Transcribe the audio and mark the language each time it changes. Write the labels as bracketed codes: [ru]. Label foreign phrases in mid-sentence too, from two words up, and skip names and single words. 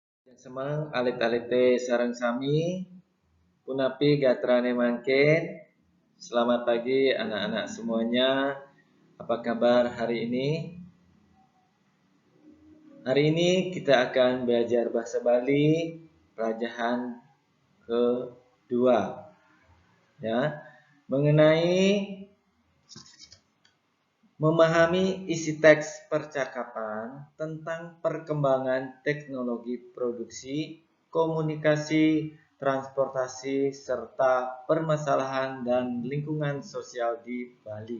[ban] Semang alit-alite sareng sami punapi gatrane mangken. [id] Selamat pagi anak-anak semuanya. Apa kabar hari ini? Hari ini kita akan belajar bahasa Bali pelajaran kedua. Ya, mengenai memahami isi teks percakapan tentang perkembangan teknologi produksi, komunikasi, transportasi, serta permasalahan dan lingkungan sosial di Bali.